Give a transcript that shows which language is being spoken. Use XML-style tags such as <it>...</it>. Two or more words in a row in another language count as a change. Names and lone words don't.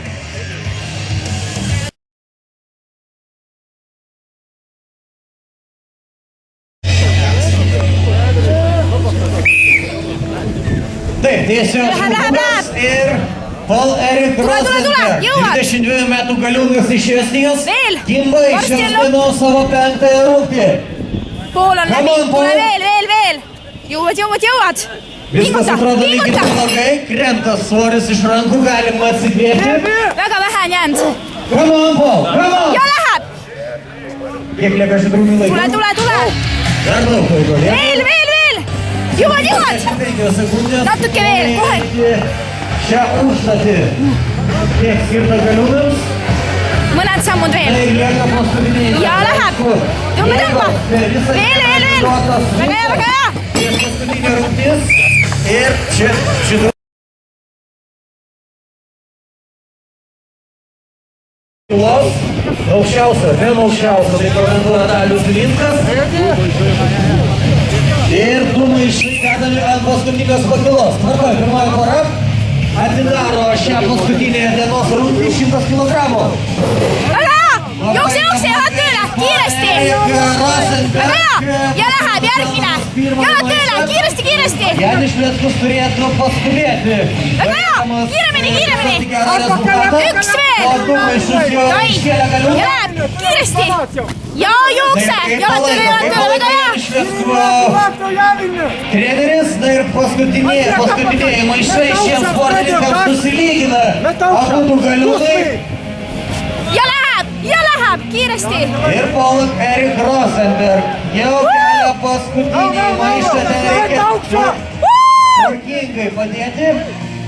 <lt>Taip, tiesiog švilpukas ir Paul Erik Rosenberg, 22 metų galiūnas iš Estijos, kimba iš šios dienos savo 5-ąją rungtį.</lt> <et>Paul on läbi, tule veel! Jõuad!</et> <lt>Viskas atrodo lyg ir blogai, krenta svoris iš rankų, galima atsikvėpti.</lt> <et>Väga vähe on jäänud.</et> <en>Come on, Paul, come on!</en> <et>Ja läheb!</et> <lt>Kiek lieka Žydrūnui laiko?</lt> <et>Tule!</et> <lt>Dar daug laiko,</lt> <et>Veel! Jõuad! Natuke veel, kohe!</et> <lt>Šią užduotį tiek skirta galiūnams.</lt> <et>Mõned sammud veel. Ja läheb! Tõmba! Veel! Väga hea!</et> <lt>Paskutinė rungtis. Ir čia Žydrūnas. Aukščiausia, tai komentuoja Dalius Linskas. Ir du maišai dedami ant paskutinės pakilos. Tvarkoj, pirmoji pora atidaro šią paskutinę dienos rungtį 100 kg.</lt> <et>Jookse, jalad tööle, kiiresti! Väga hea! Ja läheb järgmine! Jalad tööle, kiiresti!</et> <lt>Jänišvetskus turėtų paskubėti.</lt> <et>Väga hea! Kiiremini! 1 veel! Ja läheb, kiiresti! Ja jookse! Jalad tööle, väga hea!</et> <lt>Treneris, na ir paskutiniai maišai šiems sportininkams susilygina. Abudu galiūnai.</lt> <et>Ja läheb, kiiresti!</et> <lt>Ir Paul Erik Rosenberg jau kelia paskutinį maišą, ten reikia tvarkingai padėti.</lt>